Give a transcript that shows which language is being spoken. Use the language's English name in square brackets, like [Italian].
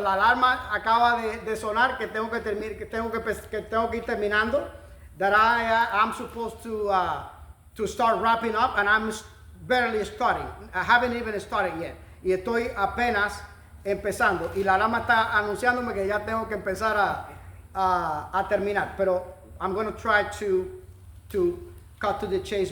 [Spanish] La alarma acaba de sonar, que tengo que ir terminando. [English] That I'm supposed to start wrapping up, and I'm barely starting. I haven't even started yet. [Spanish] Y estoy apenas empezando. Y la alarma está anunciándome que ya tengo que empezar a terminar. [English] Pero I'm going to try to cut to the chase.